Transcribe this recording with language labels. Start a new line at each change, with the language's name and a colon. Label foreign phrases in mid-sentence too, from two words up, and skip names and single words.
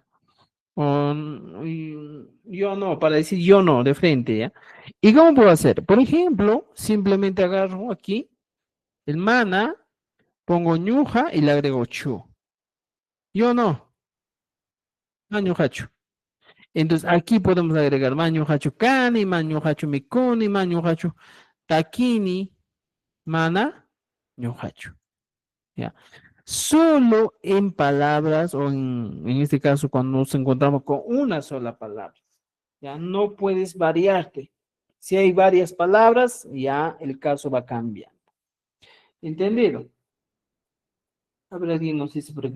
Spanish: O, yo no, para decir yo no, de frente, ¿ya? ¿Y cómo puedo hacer? Por ejemplo, simplemente agarro aquí el mana, pongo ñuja y le agrego chu. Yo no, mañujachu. Entonces aquí podemos agregar
Quechua: mañujachu kani, mañujachu mikuni, mañujachu takini, mana, ñujachu.
Spanish: ¿ya? Solo en palabras, o en este caso, cuando nos encontramos con una sola palabra. Ya no puedes variarte. Si hay varias palabras, ya el caso va cambiando. ¿Entendido? A ver, alguien nos dice por aquí.